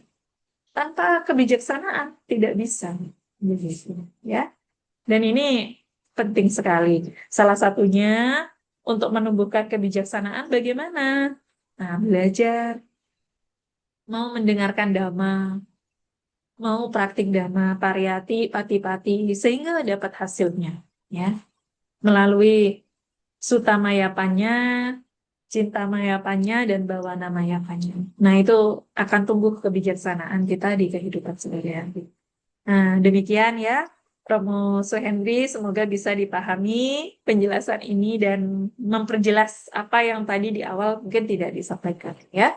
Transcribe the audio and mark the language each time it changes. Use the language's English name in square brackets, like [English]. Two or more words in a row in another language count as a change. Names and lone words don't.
[Indonesian] Tanpa kebijaksanaan tidak bisa begitu ya. Dan ini penting sekali. Salah satunya untuk menumbuhkan kebijaksanaan bagaimana? Nah, belajar, mau mendengarkan dhamma, mau praktik dhamma, [Pali] pariyati, pati-pati, [Indonesian] sehingga dapat hasilnya ya. Melalui [Pali] Sutta Mayapanya, Cinta Mayapanya, [Indonesian] dan [Pali] Bawana Mayapanya. [Indonesian] Nah, itu akan tumbuh kebijaksanaan kita di kehidupan sehari-hari. Nah, demikian ya, Romo Suhendri, semoga bisa dipahami penjelasan ini dan memperjelas apa yang tadi di awal mungkin tidak disampaikan ya.